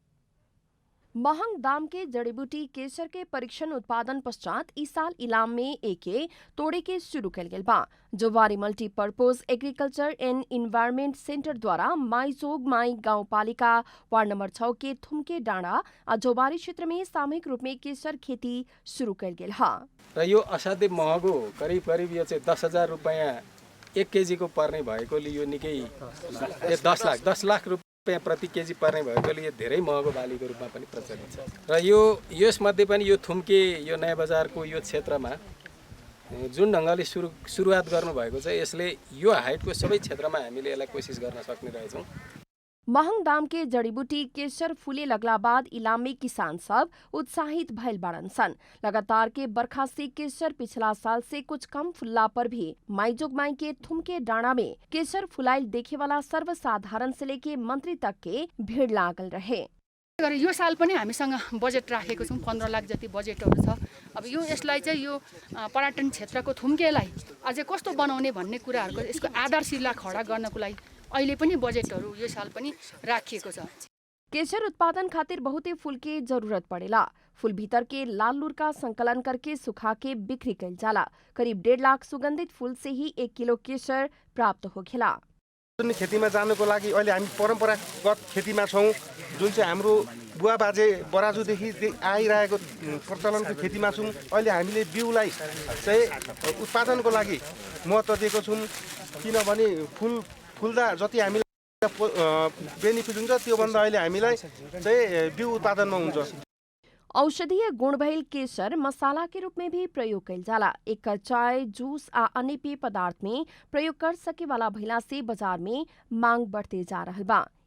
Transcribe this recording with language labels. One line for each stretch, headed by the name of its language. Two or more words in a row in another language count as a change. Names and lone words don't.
Bhojpuri: महंग दाम के जड़ीबूटी केसर के परीक्षण उत्पादन पश्चात इस साल इलाम में एके तोड़े के शुरू कल गेल बा। जोवारी मल्टीपर्पज एग्रीकल्चर एंड इन्वायरमेंट सेंटर द्वारा माईजोग माई गाउँपालिका वार्ड नंबर 6 के थुमके डाँडा आ जोवारी क्षेत्र में सामूहिक रूप में केसर खेती शुरू कल गेल हा।
Nepali: र यो असाध्यै महँगो करिब करिब यो चाहिँ 10,000 रुपैयाँ 1 केजी को पर्ने भएकोले यो निकै 10 लाख रुपैयाँ प्रति केजी पर्ने भएकोले यो धेरै महँगो बालीको रूपमा पनि प्रचलित छ। र यो यसमध्ये पनि यो थुम्के यो नयाँ बजारको यो क्षेत्रमा जुन ढङ्गले सुरुवात गर्नुभएको छ यसले यो हाइटको सबै क्षेत्रमा हामीले यसलाई कोसिस गर्न सक्ने रहेछौँ।
Bhojpuri: महंग दाम के जड़ीबूटी केसर फूले लगला बाद इलामी किसान सब उत्साहित भइल बाड़न सन। लगातार के बरखा से केसर पिछला साल से कुछ कम फुल्ला पर भी माईजोगमाई के थुमके डाँडा में केसर फुलाइल देखे वाला सर्वसाधारण से लेके मंत्री तक के भीड़ लागल रहे।
Nepali: यो साल पनि हामीसँग बजेट राखेको छौँ, 15 लाख जति बजेटहरू छ। अब यो यसलाई चाहिँ यो पर्यटन क्षेत्रको थुम्केलाई अझै कस्तो बनाउने भन्ने कुराहरूको यसको आधारशिला खडा गर्नको लागि अहिले पनि बजेटहरू यो साल पनि राखिएको छ।
Bhojpuri: केसर उत्पादन खातिर बहुते फूल के जरूरत पड़ेला। फूल भीतर के लाल लूर का संकलन करके सुखा के बिक्री कइल जाला। करीब 1.5 लाख सुगंधित फूल से ही 1 किलो केसर प्राप्त होखेला।
Nepali: खेतीमा जानको लागि अहिले हामी परम्परागत खेतीमा छौँ, जुन चाहिँ हाम्रो बुवा बाजे बराजुदेखि आइरहेको प्रचलनको खेतीमा छौँ। अहिले हामीले बिउलाई चाहिँ उत्पादनको लागि महत्त्व दिएको छौँ, किनभने फुल्दा जति हामीलाई बेनिफिट हुन्छ त्योभन्दा अहिले हामीलाई चाहिँ बिउ उत्पादनमा हुन्छ।
Bhojpuri: औषधीय गुण भइल केसर मसाला के रूप में भी प्रयोग कइल जाला। एकर चाय जूस आ अन्य पेय पदार्थ में प्रयोग कर सके वाला भइला से बाजार में मांग बढ़ते जा रहल बा।